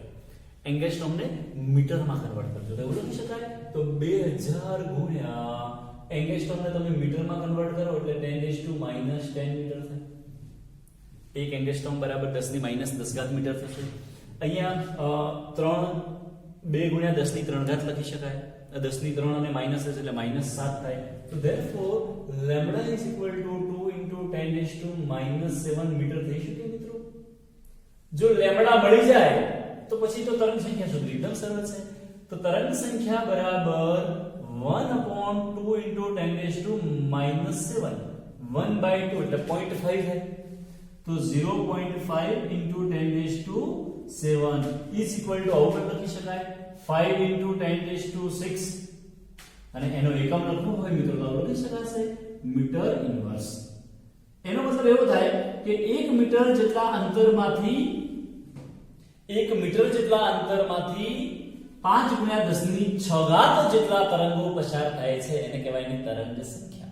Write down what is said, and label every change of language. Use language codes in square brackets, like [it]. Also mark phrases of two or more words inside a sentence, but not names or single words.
[gu] એંગસ્ટ્રોમને મીટરમાં કન્વર્ટ કરજો તો એવું લખી શકાય તો 2000 ગુણ્યા એંગસ્ટ્રોમને તમે મીટરમાં કન્વર્ટ કરો એટલે 10 - 10 મીટર થાય. એક એંગસ્ટ્રોમ બરાબર 10 - 10 મીટર થશે. અહીંયા 2 ગુણ્યા 10 ની 3 ઘાત લખી શકાય. 10 ની 3 અને માઈનસ હશે એટલે -7 થાય. [en] So therefore lambda is equal to 2 into 10 to -7 [gu] મીટર થઈ શકે મિત્રો. જો લેમ્બડા મળી જાય તો પછી તો તરંગ સંખ્યા શોધવી એકદમ સરળ છે. તો તરંગ સંખ્યા બરાબર 1/2 [en] into 10 to -7 [gu] 1/2 એટલે 0.5 થાય. તો 0.5 [en] into 10 to 7 is equal to [gu] આવું પણ લખી શકાય [en] 5 into 10 to 6 [gu] અને એનો એકમ લખવું હોય મિત્રો તો લખી શકાશે [en] metre inverse. [gu] એનો મતલબ એવો થાય કે 1 મીટર જેટલા અંતરમાંથી 5 ગુણ્યા 10 ની 6 ઘાત જેટલા તરંગો પસાર થાય છે એને કહેવાય એની તરંગ સંખ્યા.